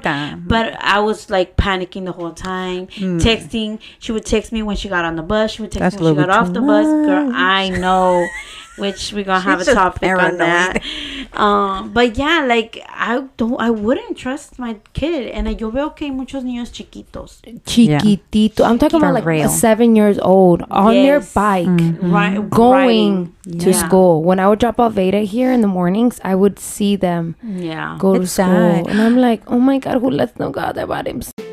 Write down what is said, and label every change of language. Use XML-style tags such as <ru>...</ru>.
<en>I'm like that. But I was like panicking the whole time. Texting. She would text me when she got on the bus. She would text me when she got off the bus. Girl, I know. Which we're going to have a topic on that. But yeah, like, I wouldn't trust my kid.</en> <es>And yo veo que hay muchos niños chiquitos. Chiquitito.</es> <en>I'm talking about like 7 years old on their bike. Going to school. When I would drop off Veda here in the mornings, I would see them go to school. Sad. And I'm like, oh my God, who lets them go their bodies?</en>